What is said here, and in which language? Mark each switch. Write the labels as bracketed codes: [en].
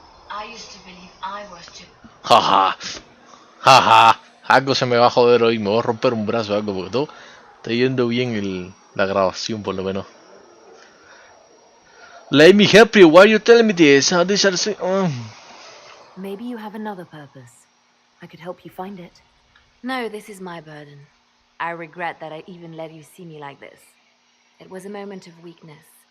[en] I used to believe I was chosen. Jaja. Jaja. [es] Algo se me va a joder hoy. Me voy a romper un brazo o algo. Porque todo está yendo bien la grabación, por lo menos. [en] Let me help you. Why are you telling me this? How these are Maybe you have another purpose. I could help you find it. No, this is my burden. I regret that I even let you see me like this. It was a moment of weakness.